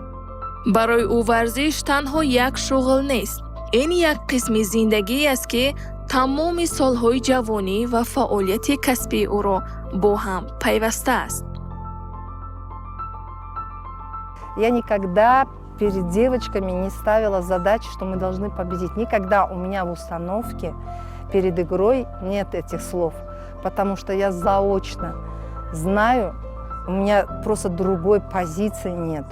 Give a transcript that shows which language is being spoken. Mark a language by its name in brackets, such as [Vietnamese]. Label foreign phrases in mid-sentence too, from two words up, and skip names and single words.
[Tajik] барои ӯ варзиш танҳо як шуғл нест. ин як қисми зиндагӣ аст ки тамоми солҳои ҷавонӣ ва фаъолияти касбии ӯро бо ҳам пайваста аст. [Russian] Я никогда перед девочками не ставила задачи, что мы должны победить. Никогда у меня в установке перед игрой нет этих слов, потому что я заочно знаю, у меня просто другой позиции нету.